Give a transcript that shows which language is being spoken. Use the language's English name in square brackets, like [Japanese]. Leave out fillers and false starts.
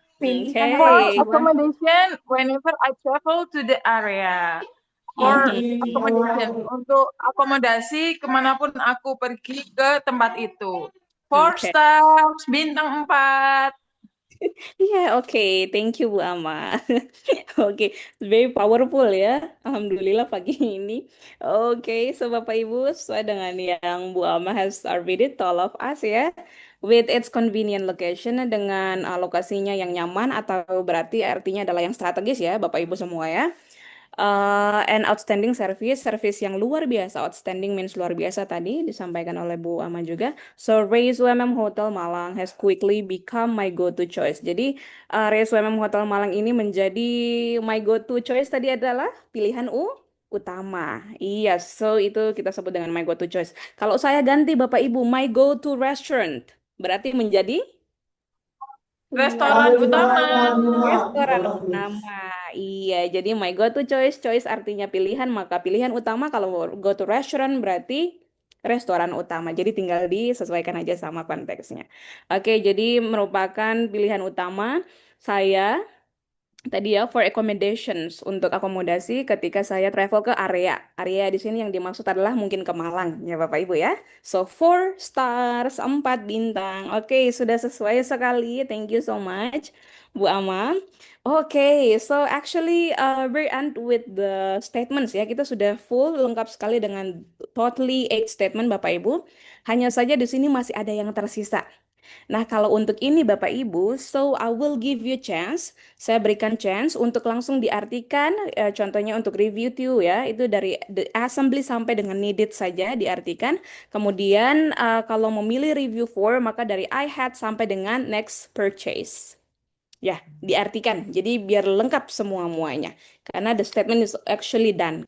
[English] For accommodation whenever I travel to the area. For accommodation, [Indonesian] untuk akomodasi kemanapun aku pergi ke tempat itu. [English] 4 stars, bintang 4. Iya, oke. Thank you Bu Ama. Oke, very powerful ya. [Indonesian] Alhamdulillah pagi ini. Oke, so Bapak Ibu, sesuai dengan yang Bu Ama [English] has read to all of us [Indonesian] ya. [English] With its convenient location, [Indonesian] dengan lokasinya yang nyaman atau berarti artinya adalah yang strategis ya, Bapak Ibu semua ya. [English] And outstanding service [Indonesian] yang luar biasa. [English] Outstanding means [Indonesian] luar biasa tadi disampaikan oleh Bu Ama juga. [English] So Race UMM Hotel Malang has quickly become my go-to choice. [Indonesian] Jadi Race UMM Hotel Malang ini menjadi [English] my go-to choice [Indonesian] tadi adalah pilihan utama. Iya, so itu kita sebut dengan my go-to choice. Kalau saya ganti Bapak Ibu, my go-to restaurant berarti menjadi restoran utama. Restoran utama. Iya, jadi my go to choice, choice artinya pilihan, maka pilihan utama kalau go to restaurant berarti restoran utama. Jadi tinggal disesuaikan aja sama konteksnya. Oke, jadi merupakan pilihan utama saya tadi ya, [English] for accommodations, [Indonesian] untuk akomodasi ketika saya travel ke area. Area di sini yang dimaksud adalah mungkin ke Malang ya Bapak Ibu ya. So 4 stars, 4 bintang. Oke, sudah sesuai sekali. [English] Thank you so much, Bu Ama. Oke, so actually we're end with the statements ya. [Indonesian] Kita sudah full lengkap sekali dengan totally 8 statement Bapak Ibu. Hanya saja di sini masih ada yang tersisa. Nah, kalau untuk ini Bapak Ibu, [English] so I will give you chance. [Indonesian] Saya berikan chance untuk langsung diartikan, contohnya untuk review to ya, itu dari the assembly sampai dengan needed saja diartikan. Kemudian kalau memilih review for, maka dari I had sampai dengan next purchase. Ya, diartikan. Jadi biar lengkap semua-muanya. Karena [English] the statement is actually done.